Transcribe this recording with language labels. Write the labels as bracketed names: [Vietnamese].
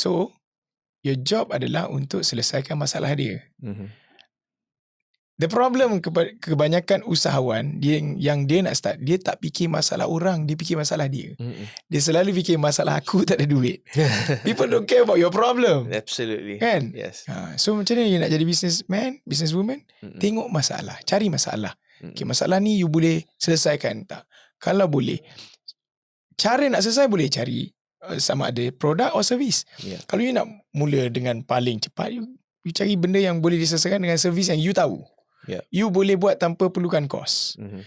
[English] So, your job [Malay] adalah untuk selesaikan masalah dia. [English] The problem [Malay] kebanyakan usahawan yang dia nak start, dia tak fikir masalah orang, dia fikir masalah dia. Dia selalu fikir masalah aku tak ada duit. [English] People don't care about your problem. Absolutely. [Malay] Kan? [English] Yes. [Malay] So macam mana you nak jadi businessman, businesswoman? Tengok masalah, cari masalah. Okay, masalah ni you boleh selesaikan tak? Kalau boleh, cara nak selesai boleh cari sama ada produk atau servis. Kalau you nak mula dengan paling cepat, you cari benda yang boleh diselesaikan dengan servis yang you tahu. You boleh buat tanpa perlukan kos.